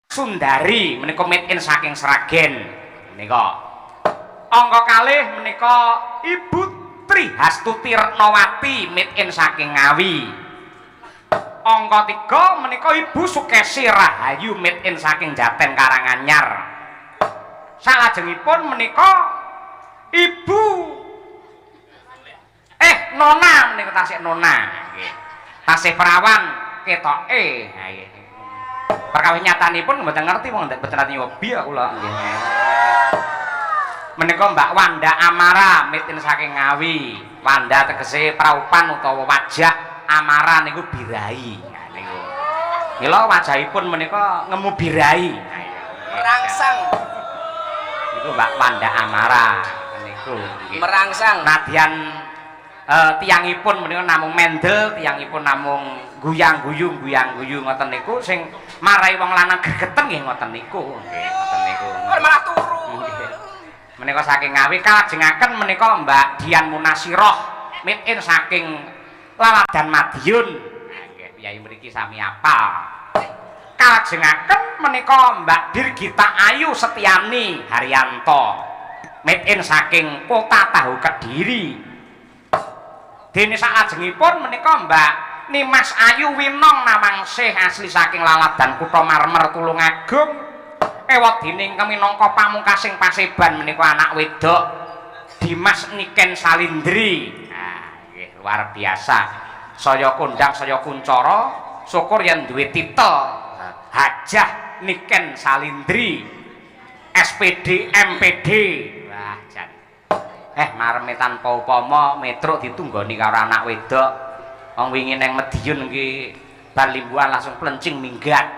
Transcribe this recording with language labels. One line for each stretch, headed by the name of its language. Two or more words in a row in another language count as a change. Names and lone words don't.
Javanese: Sundari menika
English: made in
Javanese: saking Sragen menika. Angka kalih menika Ibu Trihastuti Retnawati
English: made in
Javanese: saking Ngawi. Angka 3 menika Ibu Sukesi Rahayu
English: made in
Javanese: saking Jaten Karanganyar. Salajengipun menika Ibu Nona menika tasih Nona nggih. Tasih perawan ketoke. Ha nggih. Perkawis nyatanipun mboten ngerti wong mboten nate nyobi kula nggih. Menika Mbak Wanda Amara
English: made in
Javanese: saking Ngawi. Wanda tegese praupan utawa wajah, Amara niku birai. Nah niku. Mila wajahipun menika ngemu birai. Merangsang. Niku Mbak Wanda Amara niku nggih. Merangsang. Nadyan tiyangipun menika namung mendel, tiyangipun namung guyang-guyung ngoten niku sing marai wong lanang gregeten nggih ngoten niku. Nggih, ngoten niku. Malah turu. Menika saking Ngawi kalajengaken menika Mbak Dian Munasiroh
English: made in
Javanese: saking Laladan Madiun. Nggih, piyai mriki sami apal. Kalajengaken menika Mbak Dirgita Ayu Setiani Haryanto
English: made in
Javanese: saking Kota Tahu Kediri. Dene salajengipun menika Mbak Nimas Ayu Winong Namangsih asli saking Laladan Kutha Marmer Tulungagung. Ewadene minangka pamungkasing Paseban menika anak wedok Dimas Niken Salindri. Nah, nggih
Indonesian: luar biasa.
Javanese: Saya kondang saya kuncara, syukur yen duwe titel Hajah Niken Salindri SPD MPD. Wah, jan. Mareme tanpa upama metruk ditunggoni karo anak wedok. Wong wingi nang Medion nggih bar limbuhan langsung plencing minggat.